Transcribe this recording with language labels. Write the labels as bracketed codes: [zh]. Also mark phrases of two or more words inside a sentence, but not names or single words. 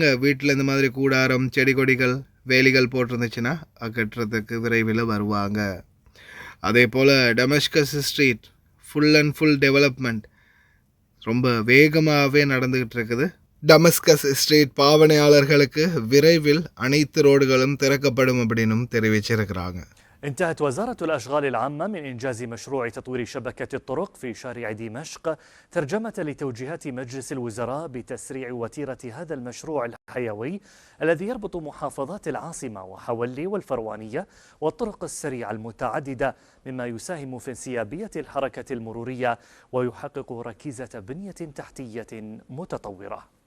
[ta] வீட்டில் இந்த மாதிரி கூடாரம், செடி கொடிகள், வேலிகள் போட்டிருந்துச்சுன்னா அகற்றுறதுக்கு விரைவில் வருவாங்க. அதே போல் டெமஸ்கஸ் ஸ்ட்ரீட் [en] full development [ta] ரொம்ப வேகமாகவே நடந்துக்கிட்டு இருக்குது. டமஸ்கஸ் ஸ்ட்ரீட் பாவனையாளர்களுக்கு விரைவில் அனைத்து ரோடுகளும் திறக்கப்படும் அப்படின்னும் தெரிவிச்சிருக்கிறாங்க. [ar] انتهت وزارة الأشغال العامة من إنجاز مشروع تطوير شبكة الطرق في شارع دمشق ترجمة لتوجيهات مجلس الوزراء بتسريع وتيرة هذا المشروع الحيوي الذي يربط محافظات العاصمة وحولي والفروانية والطرق السريعة المتعددة، مما يساهم في انسيابية الحركة المرورية ويحقق ركيزة بنية تحتية متطورة.